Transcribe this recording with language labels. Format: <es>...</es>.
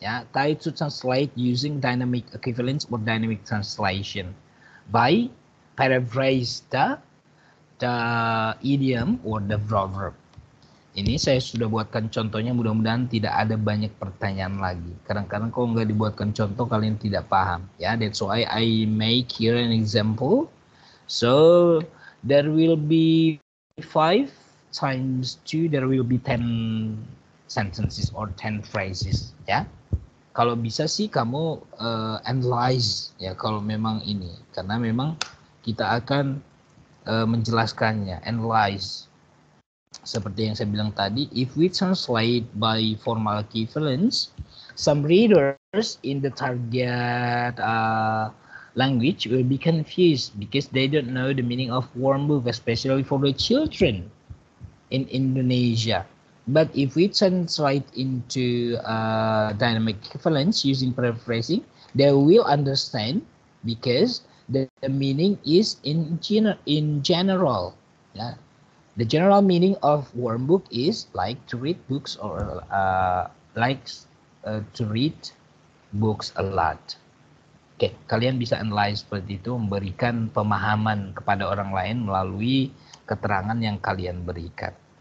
<en>Ya, try to translate using dynamic equivalence or dynamic translation by paraphrase the idiom or the proverb.</en> <id>Ini saya sudah buatkan contohnya, mudah-mudahan tidak ada banyak pertanyaan lagi. Kadang-kadang kalau nggak dibuatkan contoh kalian tidak paham.</id> <en>Ya, that's why I make here an example. So there will be 5 times 2, there will be 10 sentences or 10 phrases.</en> <id>Ya, kalau bisa sih kamu analyze ya kalau memang ini, karena memang kita akan menjelaskannya, analyze. Seperti yang saya bilang tadi,</id> <en>if we translate by formal equivalence, some readers in the target language will be confused because they don't know the meaning of warm book, especially for the children in Indonesia. But if we translate into dynamic equivalence using paraphrasing, they will understand because the meaning is in general. Yeah. The general meaning of warm book is like to read books or to read books a lot.</en> <id>Kalian bisa analyze seperti itu, memberikan pemahaman kepada orang lain melalui keterangan yang kalian berikan.</id>